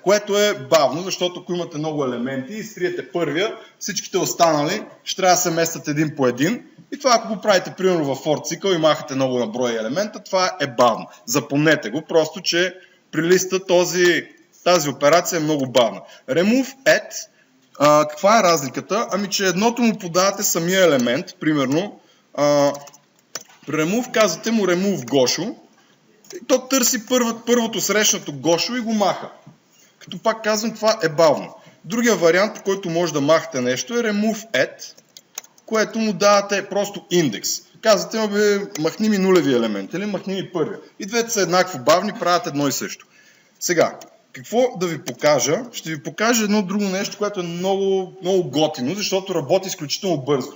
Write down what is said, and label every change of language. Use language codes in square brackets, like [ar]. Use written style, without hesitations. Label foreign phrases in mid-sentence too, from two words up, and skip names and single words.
[bg] Което е бавно, защото ако имате много елементи и изтриете първия, всичките останали ще трябва да се местят един по един. И това, ако го правите примерно в for цикъл и махате много на брой елемента, това е бавно. Запомнете го, просто че при листа тази операция е много бавна. [en] Remove add, [bg] каква е разликата? Ами, че едното му подавате самия елемент, примерно, при remove казвате му remove Гошо, и то търси първото срещнато Гошо и го маха. Като пак казвам, това е бавно. Другия вариант, по който може да махате нещо е [en] remove add, [bg] което му давате просто индекс. Казвате, махни ми нулеви елемент или махни ми първия. И двете са еднакво бавни, правят едно и също. Сега, какво да ви покажа? Ще ви покажа едно друго нещо, което е много, много готино, защото работи изключително бързо.